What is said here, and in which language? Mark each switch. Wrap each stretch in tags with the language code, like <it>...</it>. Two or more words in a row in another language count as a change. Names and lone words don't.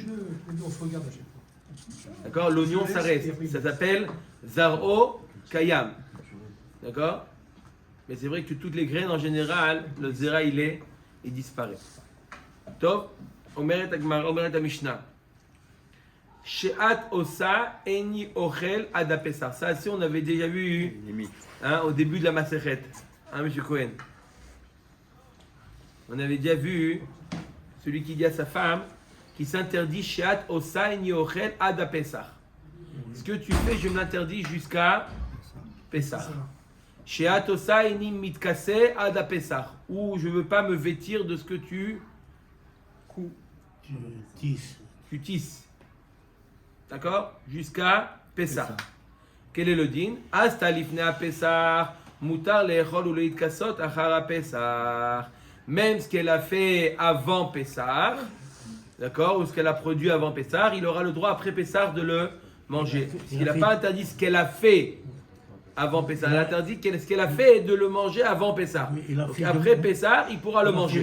<fr>On se regarde à chaque fois. D'accord? L'oignon ça reste. Ça s'appelle</fr> <he>זרע קיים.</he> <fr>D'accord? Mais c'est vrai que toutes les graines en général, le zera il disparaît. Top.</fr> <he>אומרת אגמר, אומרת משנה. שאת עושה איני אוכל עד פסח.</he> <fr>Ça, si on avait déjà vu Limite. hein, au début de la Masechet. Hein, monsieur Cohen? On avait déjà vu celui qui dit à sa femme qui s'interdit</fr> <he>שאת עושה איני אוכל עד פסח.</he> <fr>Ce que tu fais, je m'interdis jusqu'à Pesach.</fr> <he>שאת עושה איני מתכסה עד פסח.</he> <fr>Ou je ne veux pas me vêtir de ce que tu tisses. D'accord? Jusqu'à Pessah. Quel est le din?</fr> <he>עשתה לפני פסח, מותר לאכול או להתכסות אחר פסח.</he> <fr>Même ce qu'elle a fait avant Pessah, d'accord? Ou ce qu'elle a produit avant Pessah, il aura le droit après Pessah de le manger. Il n'a pas interdit ce qu'elle a fait avant Pessah. Elle a interdit ce qu'elle a fait de le manger avant Pessah. Donc après Pessah, il pourra le manger.</fr>